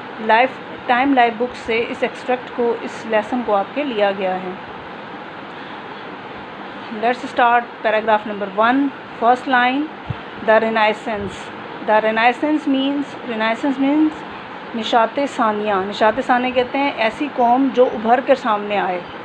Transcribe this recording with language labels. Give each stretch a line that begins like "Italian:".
Hindi: Life book से इस extract को, इस लेसन को आपके लिया गया है.
English: Let's start paragraph number 1. First line, the Renaissance. The Renaissance means निशात सानिया.
Hindi: Nishat Sania कहते हैं ऐसी कौम जो उभर कर सामने आए.